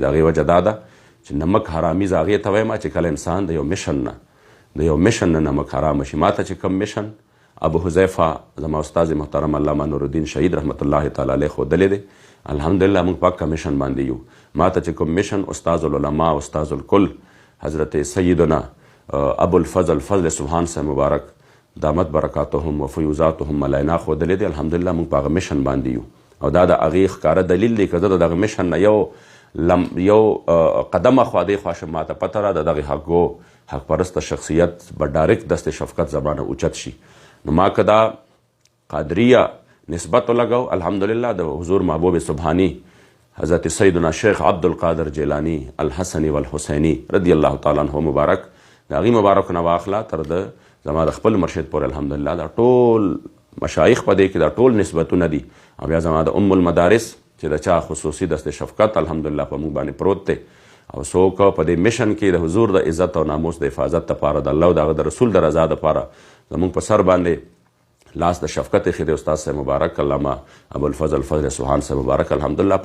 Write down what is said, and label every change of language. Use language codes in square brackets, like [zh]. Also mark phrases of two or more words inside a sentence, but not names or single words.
[ps] د هغې وجه دا ده چې نمک حرامي زه هغې ته وایم چې کله انسان د یو مشن نه نمک حرامه شي. ما ته چې کوم مشن ابو حذیفه زما استاد محترم علامه نورالدین شهید [ar] رحمت الله تعالی علیه [ps] ښودلی دی، الحمدلله موږ پاک کمیشن باندې یو. ما ته چې کوم مشن استاذ العلماء استاذ الکل حضرت سیدنا ابو الفضل فضل سبحان صاحب مبارک [ar] دامت برکاتهم و فیوزاتهم علینا [ps] ښودلی دی. الحمدلله موږ په هغه مشن باندې یو. او دا د هغې ښکاره دلیل دی که زه د دغه مشن نه یو قدمه خوا دې خوا شم، ما ته پته را د دغې حق پرسته شخصیت به ډایرکټ دست شفقت زبانه اوچت شي. نو ما که دا قادریه نسبت ولګو، الحمدلله د حضور محبوب سبحانی حضرت سیدنا شیخ عبدالقادر جیلانی الحسنی والحسینی [ar] رضی الله تعالی عنه [ps] مبارک، د هغې مبارک نه واخله تر د زما د خپل مرشد پورې الحمدلله دا ټول مشایخ په دې کې دا ټول نسبتونه دي. او بیا زما د ام المدارس چې د چا خصوصي دست شفقت الحمدلله په موږ باندې پروت دی. او څوک په دې مشن کې د حضور د عزت او ناموس د حفاظت دپاره د الله او د هغه د رسول د رضا دپاره زموږ په سر باندې لاس د شفقت ایښی دی استاد صاحب مبارک علامه ابوالفضل فضل سبحان صاحب مبارک الحمدلله.